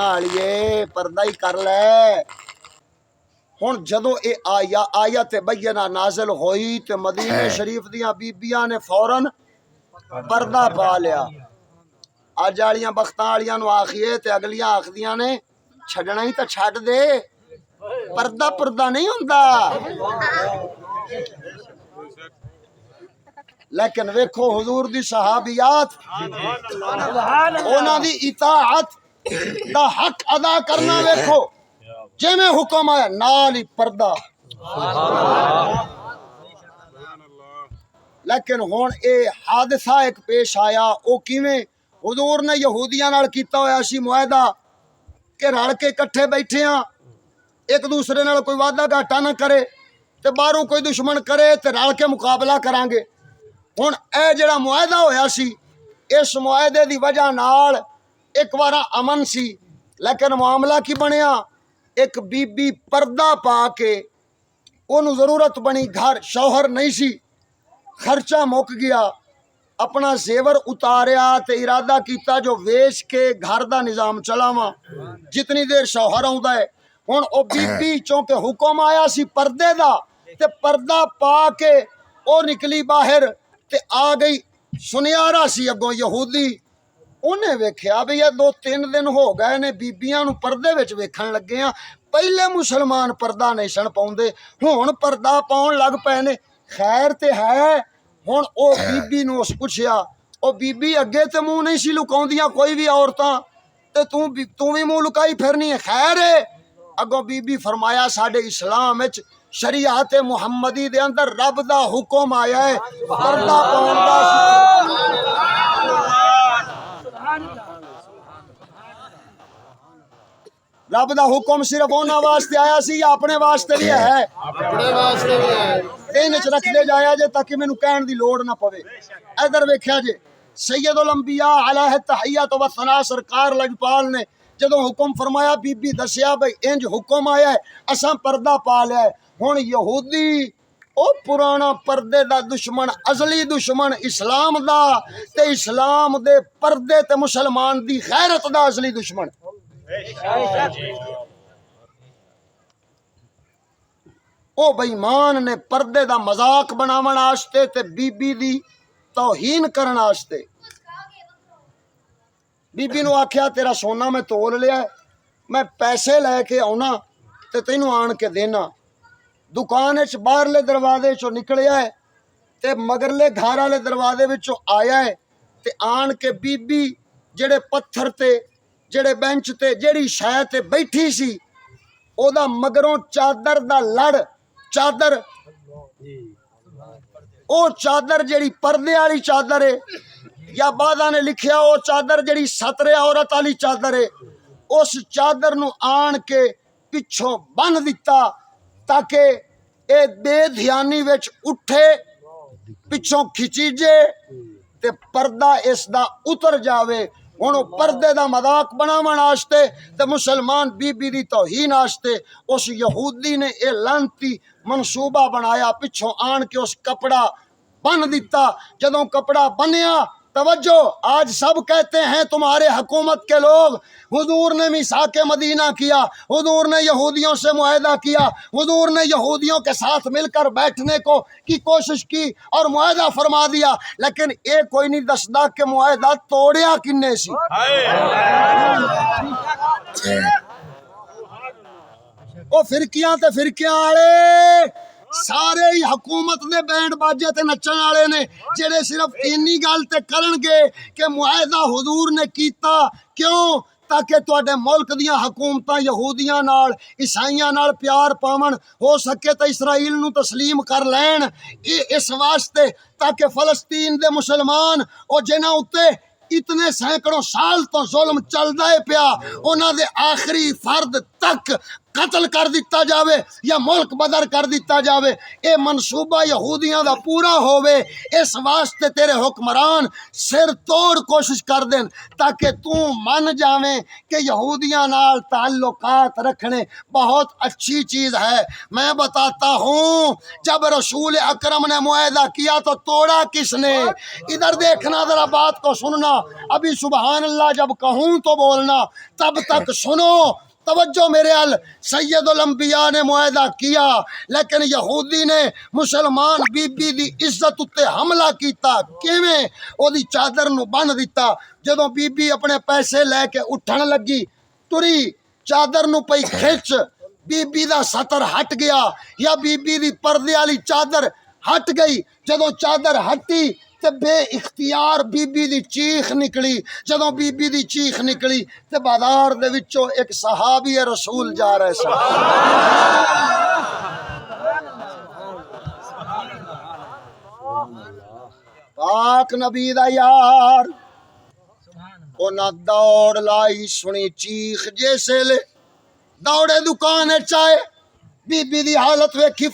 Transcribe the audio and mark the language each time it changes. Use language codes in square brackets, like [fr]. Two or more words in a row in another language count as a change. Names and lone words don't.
[pa] والیے پردہ ہی کر لے ہن جدو اے آیت بینہ نازل ہوئی تے مدینہ شریف دیاں بیبیاں نے فوراً پردہ پا لیا اج والیاں بختاں والیاں نو آکھیے تے اگلیاں آکھدیاں نے چھڈنا ہی تے چھڈ دے پردہ پردہ نہیں ہوندا لیکن ویکھو حضور دی صحابیات انہاں دی اطاعت دا حق ادا کرنا ویکھو جے میں حکم آیا نال ہی پردہ لیکن ہون اے حادثہ ایک پیش آیا او کیویں حضور نے یہودیاں نال کیتا ہویا سی معاہدہ کہ رل کے کٹھے بیٹھے ہاں ایک دوسرے نال کوئی وعدہ گھاٹا نہ کرے تے باہروں کوئی دشمن کرے تے رل کے مقابلہ کران گے ہن اے جڑا معاہدہ ہویا سی اس معاہدے دی وجہ نال ایک وارا امن سی لیکن معاملہ کی بنیا ایک بی بی پردہ پا کے انہوں ضرورت بنی گھر شوہر نہیں سی خرچہ مک گیا اپنا زیور اتاریا تے ارادہ کیتا جو ویچ کے گھر دا نظام چلاواں جتنی دیر شوہر آوندا ہے ہن او بی بی چونکہ حکم آیا سی پردے دا تے پردہ پا کے او نکلی باہر تے آ گئی سنیارا سی اگوں یہودی انہیں ویکھیا بھی یہ 2-3 دن ہو گئے نے بیبیاں نو پردے وچ ویکھن لگے ہیں پہلے مسلمان پردہ نہیں سن پاؤندے ہن پردہ پاؤن لگ پے نے خیر تے ہے ہن او بی بی نو اس پوچھیا او بی بی اگے تے منہ نہیں سی لکاؤندیاں کوئی بھی عورتاں تے تو بھی منہ لکائی پھرنی ہے خیر ہے اگوں بی بی فرمایا ساڈے اسلام وچ شریعت محمدی دے اندر رب دا حکم آیا ہے پردہ پاؤن دا رب دا حکم صرف انہاں واسطے آیا سی یا اپنے واسطے بھی ہے اپنے واسطے بھی ہے این وچ رکھ دے جایا جے تاکہ مینوں کہن دی لوڑ نہ پوے ادھر ویکھیا جے سید الانبیاء علیہ التحیات و ثنا سرکار لجپال نے جدوں حکم فرمایا بی بی دسیا بھئی انج حکم آیا ہے اساں پردہ پا لیا ہے ہن یہودی او پرانا پردے دا دشمن ازلی دشمن اسلام دا تے اسلام دے پردے تے مسلمان دی غیرت دا ازلی دشمن او بے ایمان نے پردے دا مذاق بناون واسطے تے بی بی دی توہین کرن واسطے بی بی نو آکھیا تیرا سونا میں تول لیا ہے میں پیسے لے کے آنا تے تینوں آن کے دینا دکان وچ باہرلے دروازے چوں نکلیا ہے تے مگرلے گھر والے دروازے وچوں آیا ہے تے آن کے بی بی جڑے پتھر تے جڑے بینچ تے جڑی شے تے بیٹھی سی او دا مگروں چادر دا لڑ چادر او چادر جڑی پردے والی چادر ہے یا بعداں نے لکھیا وہ چادر جڑی سترے عورت والی چادر ہے اس چادر نو آن کے پچھوں بن دیتا تاکہ اے بے دھیانی وچ اٹھے پچھوں کھچی جے تے پردہ اس دا اتر جاوے ہن او پردے دا مذاق بناون واسطے تے مسلمان بی بی دی توہین واسطے اس یہودی نے اے لعنتی منصوبہ بنایا پچھوں آن کے اس کپڑا بن دیتا جدوں کپڑا بنیا [ur] توجہ آج سب کہتے ہیں تمہارے حکومت کے لوگ حضور نے میثاق مدینہ کیا حضور نے یہودیوں سے معاہدہ کیا حضور نے یہودیوں کے ساتھ مل کر بیٹھنے کی کوشش کی اور معاہدہ فرما دیا [pa] لیکن ایک کوئی نہیں دسدا کہ معاہدہ توڑیا کنے سی او فرقیاں تے فرقیاں والے سارے ہی حکومت دے بینڈ باجے تے نچن والے نے جڑے صرف اینی گل تے کرن گے کہ معاہدہ حضور نے کیتا کیوں تاکہ تواڈے ملک دیاں حکومتاں یہودیاں نال عیسائیاں نال پیار پاون ہو سکے تے اسرائیل نو تسلیم کر لین اس واسطے تاکہ فلسطین دے مسلمان او جنہاں اُتے اتنے سینکڑوں سال تو ظلم چلدا ہے پیا انہاں دے آخری فرد تک قتل کر دیتا جاوے یا ملک بدر کر دیتا جاوے اے منصوبہ یہودیاں دا پورا ہووے اس واسطے تیرے حکمران سر توڑ کوشش کر دین تاکہ تو من جاویں کہ یہودیاں نال تعلقات رکھنے بہت اچھی چیز ہے [ur] میں بتاتا ہوں جب رسول اکرم نے معاہدہ کیا تو توڑا کس نے ادھر دیکھنا ذرا بات کو سننا ابھی سبحان اللہ جب کہوں تو بولنا تب تک سنو توجہ میرے ال سید الانبیاء نے معاہدہ کیا لیکن یہودی نے مسلمان [pa] بی بی دی عزت اتے حملہ کیتا کیویں او دی چادر نو بن دیتا جدوں بی بی اپنے پیسے لے کے اٹھن لگی تری چادر نو پئی کھچ بی بی دا سطر ہٹ گیا یا بی بی دی پردے والی چادر ہٹ گئی جدوں چادر ہٹی تے بے اختیار بی بی دی چیخ نکلی جدوں بی بی دی چیخ نکلی تے بازار دے وچوں ایک صحابی رسول جا رہے سن پاک نبی دا یار انہاں دوڑ لائی سنی چیخ جیسے لے دوڑے دکان چائے بی بی دی حالت ویکھی